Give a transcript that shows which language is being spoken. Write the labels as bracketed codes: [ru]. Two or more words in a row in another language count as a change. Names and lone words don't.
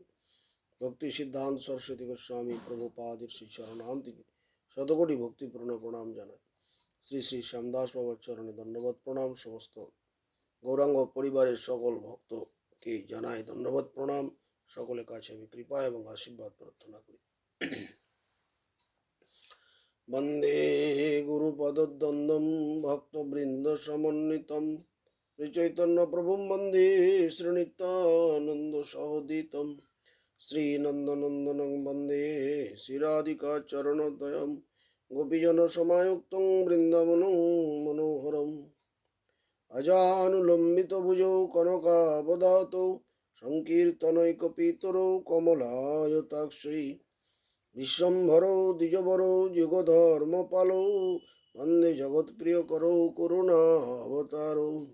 [bn] ভক্তি সিদ্ধান্ত সরস্বতী গোস্বামী প্রভুপাদের শ্রীচরণান্তিকে শতকোটি ভক্তিপূর্ণ প্রণাম জানাই। শ্রী শ্রী শ্যামদাস বাবার চরণে ধন্যবাদ প্রণাম। সমস্ত গৌরাঙ্গ পরিবারের সকল ভক্তকে জানাই ধন্যবাদ প্রণাম। সকলের কাছে আমি কৃপা এবং আশীর্বাদ প্রার্থনা করি। [sa] বন্দে গুরুপদদ্বন্দ্বম ভক্তবৃন্দ সমন্বিতম শ্রীচৈতন্য প্রভুম বন্দে শ্রীনিত্যানন্দ সহোদিতম শ্রীনন্দনন্দনং বন্দে শ্রীরাধিকা চরণদ্বয়ম গোপীজন সমায়ুক্তং বৃন্দাবনং মনোহরম অজানুলম্বিত ভুজৌ কনকাবদাতৌ সংকীর্তনৈকপিতরৌ কমলায়তাক্ষৈ বিশ্বম্ভরৌ দ্বিজবরৌ যুগধর্মপালৌ বন্দে জগৎপ্রিয়করৌ করুণাবতারৌ